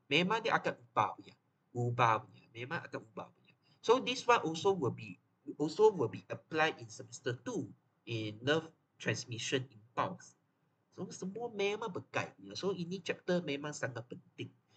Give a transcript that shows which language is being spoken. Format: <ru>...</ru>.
<ms>Memang dia akan ubah punya. Memang akan ubah punya.</ms> <en>So this one also will be applied in semester 2 in nerve transmission impulse.</en> <ms>So semua memang berkait. So ini chapter memang sangat penting.</ms>